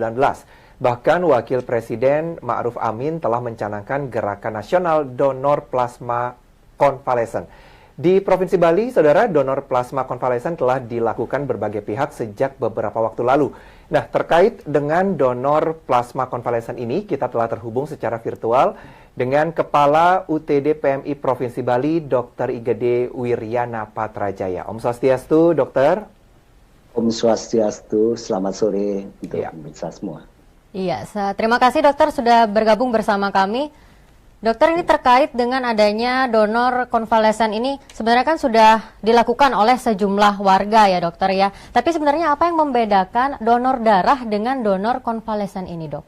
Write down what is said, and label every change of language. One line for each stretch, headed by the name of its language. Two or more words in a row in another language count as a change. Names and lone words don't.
Indonesian: Bahkan Wakil Presiden Ma'ruf Amin telah mencanangkan gerakan nasional donor plasma konvalesen. Di Provinsi Bali, saudara, donor plasma konvalesen telah dilakukan berbagai pihak sejak beberapa waktu lalu. Nah, terkait dengan donor plasma konvalesen ini, kita telah terhubung secara virtual dengan Kepala UTD PMI Provinsi Bali, Dr. Igede Wiryana Patrajaya. Om Swastiastu, Dokter. Om Swastiastu, selamat sore untuk pemirsa semua. Iya, terima kasih dokter sudah bergabung bersama kami. Dokter, ini terkait dengan adanya donor konvalesen ini sebenarnya kan sudah dilakukan oleh sejumlah warga ya dokter ya. Tapi sebenarnya apa yang membedakan donor darah dengan donor konvalesen ini, dok?